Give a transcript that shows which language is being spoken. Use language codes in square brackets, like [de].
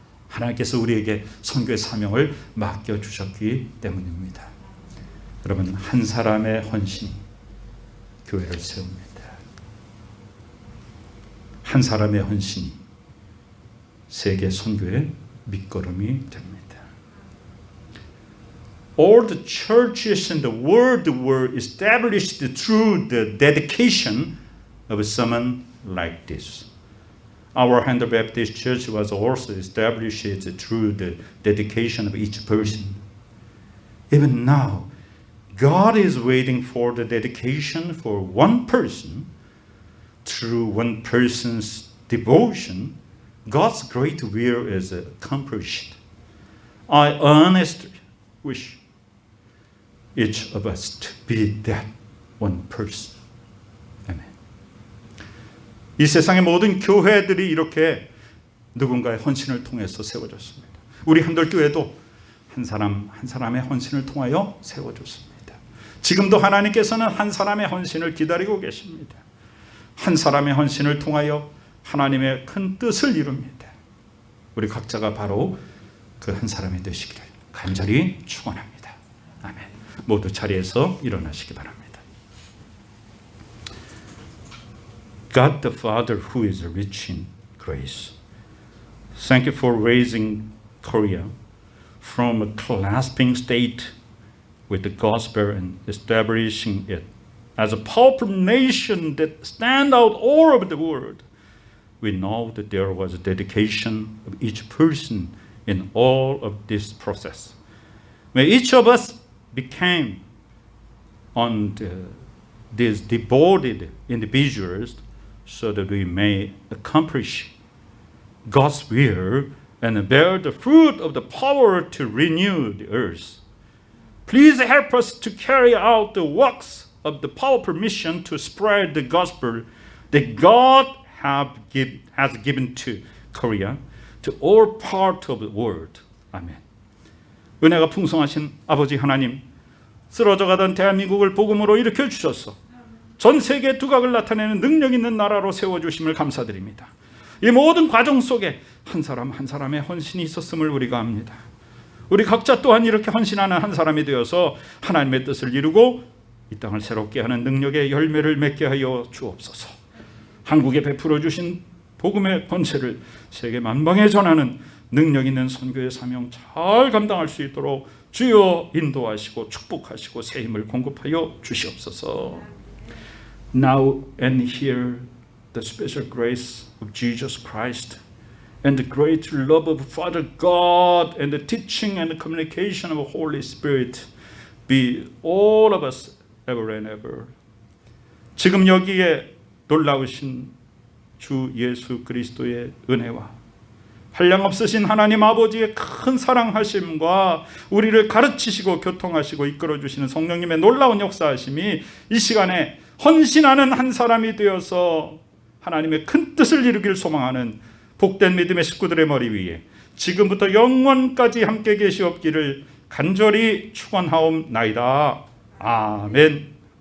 [ko] 하나님께서 우리에게 선교의 사명을 맡겨주셨기 때문입니다. 여러분, 한 사람의 헌신이 교회를 세웁니다. 한 사람의 헌신이 세계 선교의 밑거름이 됩니다. [en] All the churches in the world were established through the dedication of someone like this. Our Handel Baptist Church was also established through the dedication of each person. Even now, God is waiting for the dedication for one person. Through one person's devotion, God's great will is accomplished. I honestly wish each of us to be that one person. [ko] 아멘. 이 세상의 모든 교회들이 이렇게 누군가의 헌신을 통해서 세워졌습니다. 우리 한돌교회도 한 사람의 헌신을 통하여 세워졌습니다. 지금도 하나님께서는 한 사람의 헌신을 기다리고 계십니다. 한 사람의 헌신을 통하여 하나님의 큰 뜻을 이룹니다. 우리 각자가 바로 그 한 사람이 되시기를 간절히 축원합니다. 아멘. 모두 자리에서 일어나시기 바랍니다. [en] God the Father who is rich in grace, thank you for raising Korea from a clasping state with the gospel and establishing it as a powerful nation that stand out all over the world. We know that there was a dedication of each person in all of this process. When each of us became on these devoted individuals so that we may accomplish God's will and bear the fruit of the power to renew the earth. Please help us to carry out the works of the powerful mission to spread the gospel that God has given to Korea, to all parts of the world. [ko] 아멘. 은혜가 풍성하신 아버지 하나님, 쓰러져가던 대한민국을 복음으로 일으켜 주셔서 전 세계 두각을 나타내는 능력 있는 나라로 세워주심을 감사드립니다. 이 모든 과정 속에 한 사람 한 사람의 헌신이 있었음을 우리가 압니다. 우리 각자 또한 이렇게 헌신하는 한 사람이 되어서 하나님의 뜻을 이루고 이 땅을 새롭게 하는 능력의 열매를 맺게 하여 주옵소서. 한국에 베풀어 주신 복음의 권세를 세계 만방에 전하는 능력 있는 선교의 사명 잘 감당할 수 있도록 주여 인도하시고 축복하시고 새 힘을 공급하여 주시옵소서. [en] Now and here the special grace of Jesus Christ and the great love of Father God and the teaching and the communication of the Holy Spirit be all of us ever and ever. [ko] 지금 여기에 놀라우신 주 예수 그리스도의 은혜와 한량없으신 하나님 아버지의 큰 사랑하심과 우리를 가르치시고 교통하시고 이끌어주시는 성령님의 놀라운 역사하심이 이 시간에 헌신하는 한 사람이 되어서 하나님의 큰 뜻을 이루길 소망하는 복된 믿음의 식구들의 머리 위에 지금부터 영원까지 함께 계시옵기를 간절히 축원하옵나이다. 아멘.